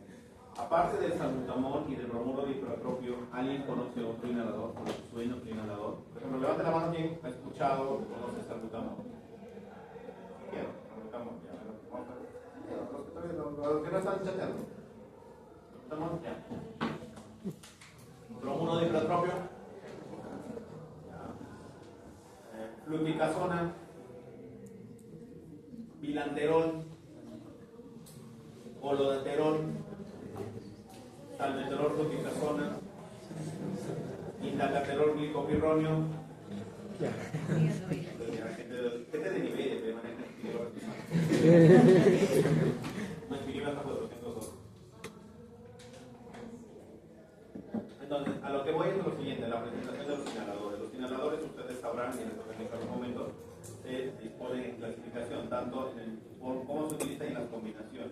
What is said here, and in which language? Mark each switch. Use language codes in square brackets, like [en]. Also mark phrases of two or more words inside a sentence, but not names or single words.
[es] Aparte del salbutamol y del bromuro de hipertropio, ¿alguien conoce otro inhalador? ¿Suena otro inhalador? Por ejemplo, levante la mano quien ha escuchado o conoce salbutamol. Quiero, salbutamol, ya, vamos a ver. Los que no están chateando. Salbutamol, ya. Bromuro de hipertropio. Fluticasona. Bilanterol. Holodaterol. Salmeterol, fluticasona. Indalaterol, glicopirronio. Gente de nivel de maneja no escribí hasta 402. Entonces, a lo que voy es lo siguiente, la presentación de los inhaladores. Los inhaladores, ustedes sabrán, y en algún momento se disponen en clasificación, tanto por cómo se utiliza y en las combinaciones.